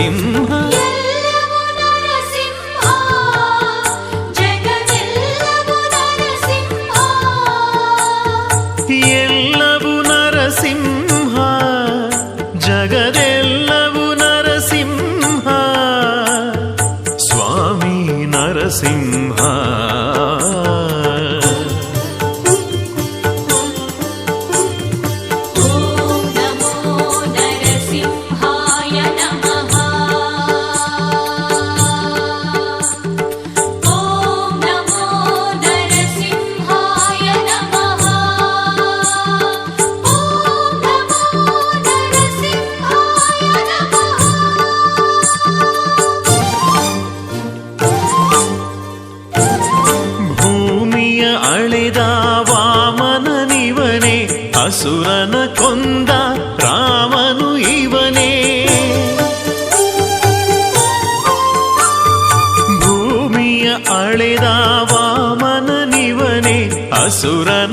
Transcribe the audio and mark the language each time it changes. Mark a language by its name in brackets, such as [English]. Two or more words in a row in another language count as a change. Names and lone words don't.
[Kannada] ನರಸಿಂಹ ಎಲ್ಲವೂ ನರಸಿಂಹ ಜಗವೆಲ್ಲವೂ ನರಸಿಂಹ ಎಲ್ಲವೂ ನರಸಿಂಹ ಜಗದೆಲ್ಲವೂ ನರಸಿಂಹ ಸ್ವಾಮಿ ನರಸಿಂಹ [Sanskrit] ಓಂ ನಮೋ ನರಸಿಂಹಾಯ ನಮಃ ಓಂ ನಮೋ ನರಸಿಂಹಾಯ ನಮಃ ಓಂ ನಮೋ ನರಸಿಂಹಾಯ ನಮಃ [Kannada] ಭೂಮಿಯ ಅಳೆದ ವಾಮನನಿವನೇ ಅಸುರನ ಕೊಂದ ರಾಮನು ಇವನೇ ಭೂಮಿಯ ಅಳೆದ ವಾಮನನಿವನೇ ಅಸುರನ